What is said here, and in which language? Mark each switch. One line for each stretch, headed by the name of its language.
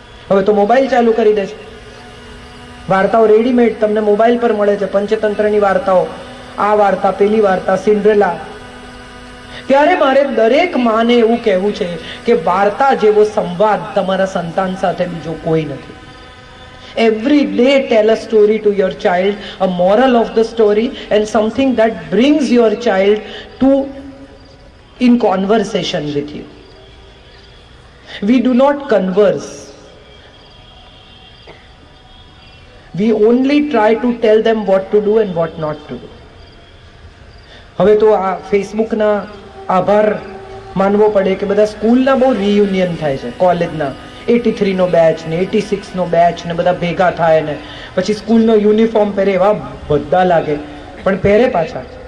Gujarati: હવે તો મોબાઈલ ચાલુ કરી દે છે, વાર્તાઓ રેડીમેડ તમને મોબાઈલ પર મળે છે. પંચતંત્રની વાર્તાઓ, આ વાર્તા, પેલી વાર્તા, સિન્ડ્રેલા. ત્યારે મારે દરેક માને એવું કહેવું છે કે વાર્તા જેવો સંવાદ તમારા સંતાન સાથે બીજો કોઈ નથી.
English: Every day tell a story to your child, a moral of the story and something that brings your child to in conversation with you. We do not converse. We only try to tell them what to do and what not to do.
Gujarati: હવે તો આ ફેસબુકના આભાર માનવો પડે કે બધા સ્કૂલના બહુ રિયુનિયન થાય છે, કોલેજના 83 નો બેચ ને 86 નો બેચ ને બધા ભેગા થાય ને પછી સ્કૂલનો યુનિફોર્મ પહેરે, એવા બધા લાગે પણ પહેરે પાછા.